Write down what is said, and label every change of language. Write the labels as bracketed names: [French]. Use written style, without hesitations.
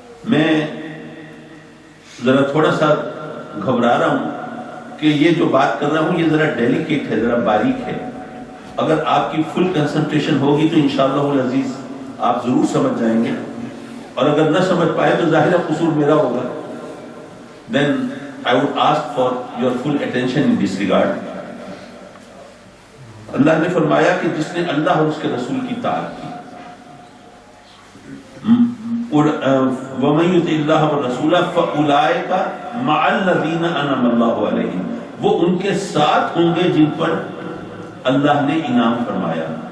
[Urdu] میں ذرا تھوڑا سا گھبرا رہا ہوں کہ یہ جو بات کر رہا ہوں یہ ذرا ڈیلیکیٹ ہے, ذرا باریک ہے. اگر آپ کی فل کنسنٹریشن ہوگی تو انشاءاللہ العزیز آپ ضرور سمجھ جائیں گے, اور اگر نہ سمجھ پائے تو ظاہر قصور میرا ہوگا. [English] Then I would ask for your full attention in this regard. [Urdu] اللہ نے فرمایا کہ جس نے اللہ اور اس کے رسول کی اطاعت کی, [Arabic] وَمَن يُطِعِ اللَّهَ وَالرَّسُولَ فَأُولَٰئِكَ مَعَ الَّذِينَ أَنْعَمَ اللَّهُ عَلَيْهِمْ، [Urdu] وہ ان کے ساتھ ہوں گے جن پر اللہ نے انعام فرمایا.